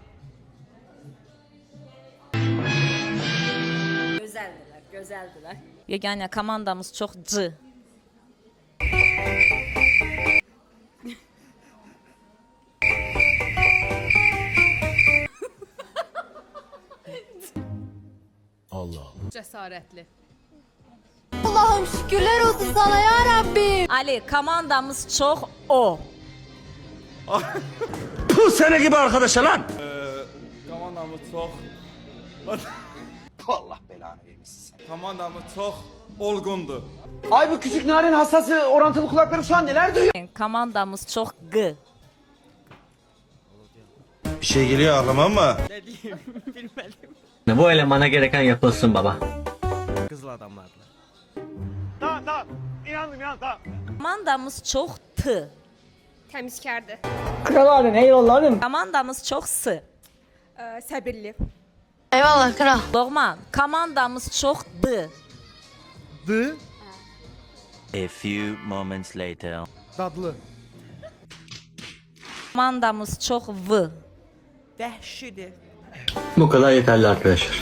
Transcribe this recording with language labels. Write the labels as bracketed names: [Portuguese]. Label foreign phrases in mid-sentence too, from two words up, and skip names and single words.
[Azerbaijani] Gözəldilər, gözəldilər. Yeganə komandamız çox c. Cəsarətli. [Turkish] Allah'ım şükürler olsun sana ya Rabbim. [Azerbaijani] Ali, komandamız çox o. [Turkish] Bu sene gibi arkadaşa lan. [Azerbaijani] Komandamız çox [Turkish] Allah belanı vermesin. [Azerbaijani] komandamız çox olgundur. [Turkish] Ay bu küçük narin hassası orantılı kulakları şu an neler duyuyor? [Azerbaijani] Komandamız çox g. [Turkish] Bir şey geliyor aklıma ama. Bu elemana gereken yapılsın baba. Kızıl adamlardır. [Azerbaijani] Komandamız çox t. Təmizkardır. [Turkish] Kral abim eyvallah abim. [Azerbaijani] Komandamız çox s. Səbirli. [Turkish] Eyvallah kral. [Azerbaijani] Doğman, komandamız çox d. D. [English] A few moments later. [Azerbaijani] Dadlı. Komandamız çox v. Vəhşidir. [Turkish] Bu kadar yeterli arkadaşlar.